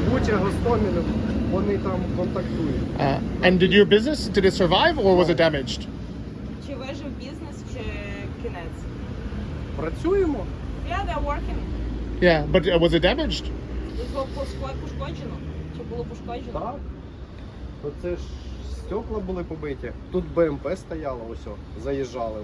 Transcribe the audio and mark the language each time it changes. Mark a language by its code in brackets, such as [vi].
[uk] Буча, Гостомель, вони там контактують. [en] And did your business, did it survive or was it damaged? [uk] Чи вижив бізнес, чи кінець? Працюємо. [en] Yeah, they're working. Yeah, but was it damaged? [uk] Було пошкоджено? Чи було пошкоджено? Так. То це ж стекла були побиті. Тут БМП стояло, ось о, заїжджали.